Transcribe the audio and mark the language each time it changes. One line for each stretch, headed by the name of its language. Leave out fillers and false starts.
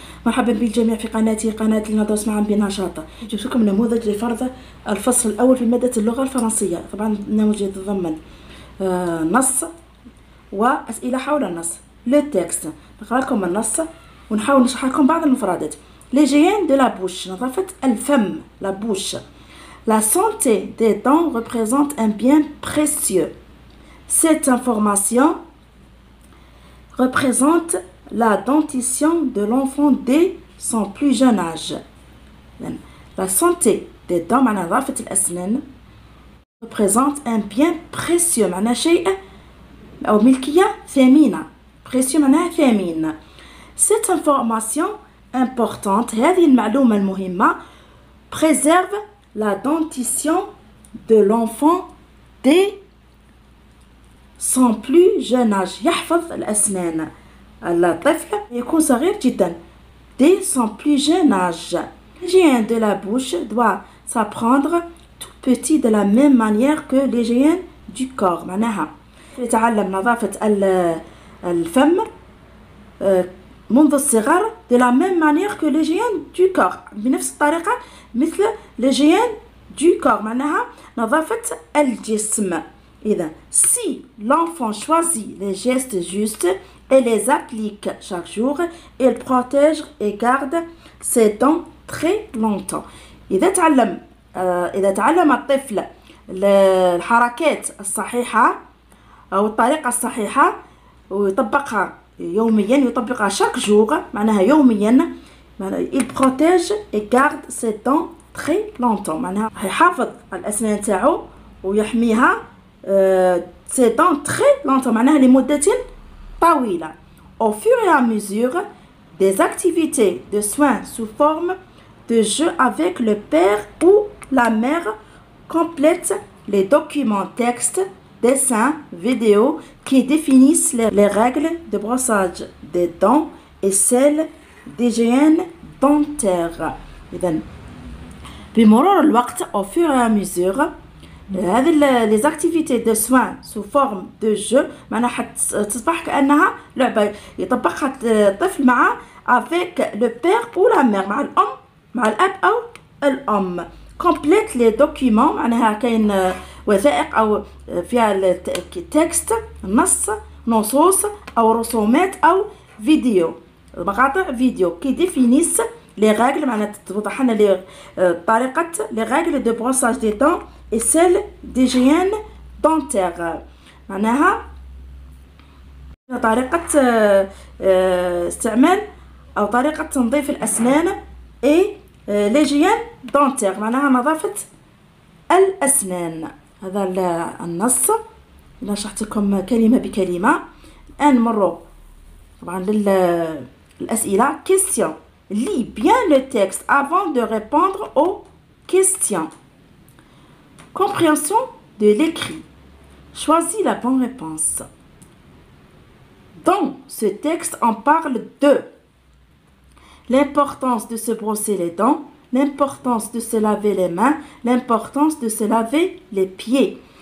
Arabic: مرحبا بالجميع في قناتي، قناة لندرس معا بنشاط. جبت لكم نموذج لفرض الفصل الأول في مادة اللغة الفرنسية. طبعا النموذج يتضمن نص وأسئلة حول النص. لو تكست، نقرأ لكم النص ونحاول نشرح لكم بعض المفردات.
French: l'hygiène de la bouche،
Arabic: نظافة الفم،
French: la bouche. La santé des dents représente un bien précieux. Cette information représente la dentition de l'enfant dès son plus jeune âge. La santé des dents
Arabic: معناها نظافة الأسنان
French: représente un bien précieux
Arabic: معناها شيء أو ملكية ثمينة.
French: précieux
Arabic: معناها ثمين.
French: Cette information importante،
Arabic: هذه المعلومة المهمة،
French: préserve la dentition de l'enfant dès son plus jeune âge.
Arabic: يحفظ الأسنان الطفل يكون صغير جدا.
French: dès son plus jeune âge. L'hygiène de la bouche doit s'apprendre tout petit de la même manière que l'hygiène du corps.
Arabic: معناها يتعلم نظافة الفم منذ الصغر
French: de la même manière que l'hygiène du corps،
Arabic: بنفس الطريقة مثل
French: l'hygiène du corps،
Arabic: معناها نظافة الجسم.
French: إذا si l'enfant choisit les gestes justes et les applique chaque jour, il protège et garde ses dents très longtemps.
Arabic: إذا تعلم الطفل الحركات الصحيحة أو الطريقة الصحيحة ويطبقها يوميا، يطبقها
French: chaque jour
Arabic: معناها يوميا،
French: il protège et garde ses dents très longtemps،
Arabic: معناها يحافظ على الأسنان تاعو ويحميها
French: ses dents très longtemps،
Arabic: معناها لمدة طويلة.
French: Au fur et à mesure des activités de soins sous forme de jeu avec le père ou la mère complètent les documents textes, dessins, vidéos qui définissent les règles de brossage des dents et celles d'hygiène dentaire.
Arabic: إذن بمرور الوقت
French: au fur et à mesure هذه les activités de soins sous forme de jeu
Arabic: معناها حتصبح كأنها لعبة يطبقها الطفل مع
French: avec le père ou la mère،
Arabic: مع الأم مع الأب أو الأم.
French: complète les documents
Arabic: معناها كاين وثائق أو فيها التكست، نصوص أو رسومات أو فيديو، مقاطع فيديو
French: qui définissent les règles
Arabic: معناها توضح لنا طريقة
French: les règles de brossage des dents et celle d'hygiène dentaire،
Arabic: معناها طريقة استعمال أو طريقة تنظيف الأسنان
French: et l'hygiène dentaire
Arabic: معناها نظافة الأسنان. هذا النص أنا شرحت لكم كلمة بكلمة. الآن نمروا طبعا للأسئلة.
French: question. lis bien le texte avant de répondre aux questions. Compréhension de l'écrit. Choisis la bonne réponse. Dans ce texte, on parle de l'importance de se brosser les dents, l'importance de se laver les mains, l'importance de se laver les pieds.